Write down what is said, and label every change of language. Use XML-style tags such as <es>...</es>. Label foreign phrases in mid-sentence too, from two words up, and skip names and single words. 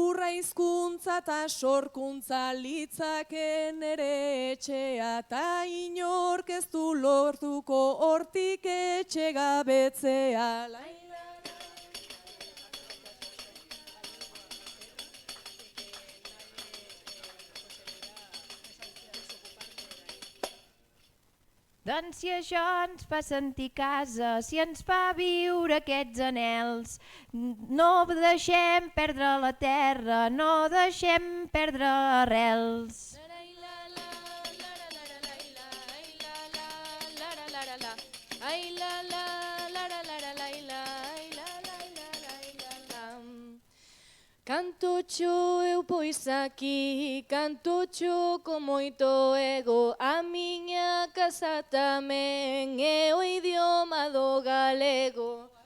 <eu>hizkuntza ta sorkuntza litzaken ere etxea, ta inork ez du lortuko hortik etxe gabetzea.</eu> <ca>Doncs si això ens fa sentir casa, si ens fa viure aquests anels, no deixem perdre la terra, no deixem perdre arrels.</ca> <gl>Cantocho eu pois aquí, cantocho con moito ego, a miña casa tamén é o idioma do galego.</gl>